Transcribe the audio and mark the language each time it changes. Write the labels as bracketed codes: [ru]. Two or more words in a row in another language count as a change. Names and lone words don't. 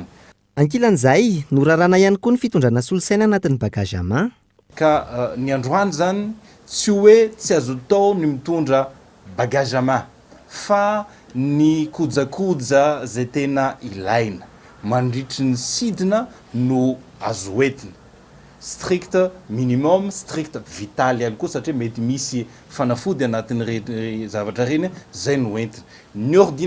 [mg] Ankilan'izay norarana ihany koa ny fitondrana solosaina anatin'ny [fr] bagage à main. [mg] Ka ny androany zany tsy hoe tsy azo atao ny mitondra [fr] bagage à main [mg] fa ny kojakoja zay tena ilaina mandritry ny sidina no azo entina. [fr] Strict minimum, strict vital [mg] ihany koa satria mety misy fanafody anatin'ny zavatra reny zay no entina.